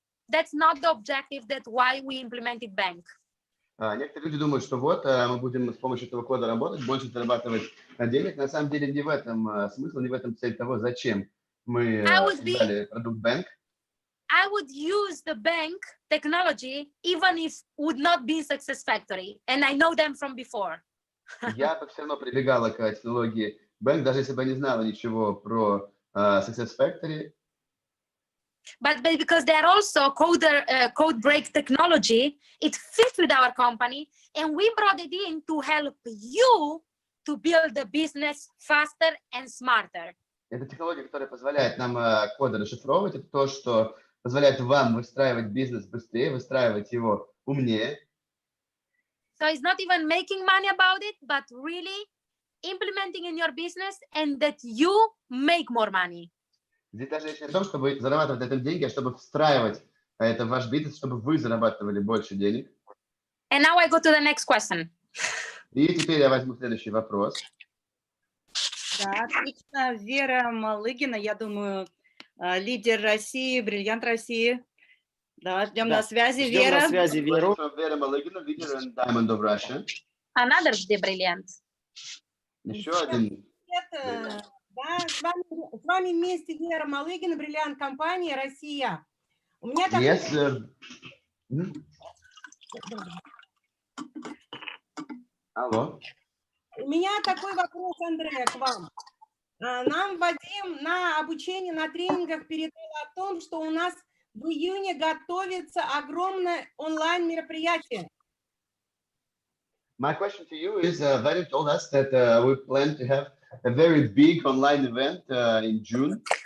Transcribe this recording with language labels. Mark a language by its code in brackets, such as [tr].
[en] That's not the objective. That's why we implemented bank. [ru] Некоторые люди думают, что вот мы будем с помощью этого кода работать, больше зарабатывать денег. На самом деле не в этом смысл, не в этом цель того, зачем мы создали продукт Bank. [en] I would use the bank technology even if would not be success factory, and I know them from before. [ru] Я бы все равно прибегала к технологии Bank, даже если бы не знала ничего про Success Factory. [en] But because they're also code break technology, it fits with our company, and we brought it in to help you to build the business faster and smarter. [ru] Это технология, которая позволяет нам коды расшифровывать. Это то, что позволяет вам выстраивать бизнес быстрее, выстраивать его умнее. [en] So it's not even making money about it, but really implementing in your business and that you make more money. [ru] Здесь даже речь не о том, чтобы зарабатывать на этом деньги, а чтобы встраивать это в ваш бизнес, чтобы вы зарабатывали больше денег. [en] And now I go to the next question. [ru] И теперь я возьму следующий вопрос. Да, отлично. Вера Малыгина, я думаю, лидер России, бриллиант России. Да, ждем на связи, Ждем Вера. на связи Веру. [en] Вера Малыгина, лидер and Diamond of Russia. Another brilliant. [ru] Еще один. Да, с вами вместе Вера Малыгина, бриллиант компания «Россия». У меня такой... [en] Yes. [ru] Алло. У меня такой вопрос, Андреа, к вам. Нам Вадим на обучении, на тренингах передал о том, что у нас в июне готовится огромное онлайн-мероприятие. [en] My question to you is, Vadim told us that we plan to have a very big online event in June.